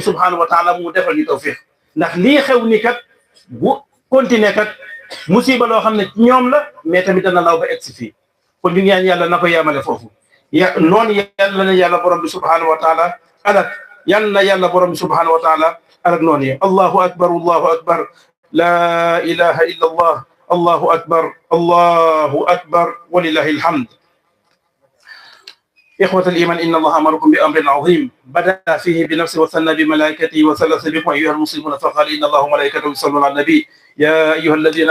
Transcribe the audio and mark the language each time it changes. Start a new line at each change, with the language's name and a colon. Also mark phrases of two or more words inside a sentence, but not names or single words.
Arabic: سبحانه وتعالى
Wolof: mu defal ñu tawfiq ndax lii xew ni kat
French: bu continuer
Wolof: kat musiba loo xam ne ci ñoom la mais tamit dana law ba egsi fii kon ñu ñaan yàlla na ko yemale foofu noonu yàlla na yàlla borom bi
Arabic: سبحانه وتعالى
Wolof: alak yàlla na yàlla borom bi
Arabic: سبحانه وتعالى
Wolof: alak noonu yi
Arabic: الله أكبر لا إله إلا الله الله أكبر ولله الحمد إخوة الإيمان إن الله أمركم بأمر عظيم بدأ فيه بنفسه وثنى بملائكته وثلث بكم أيها المسلمون فقال إن الله وملائكته يصلون على النبي يا أيها الذين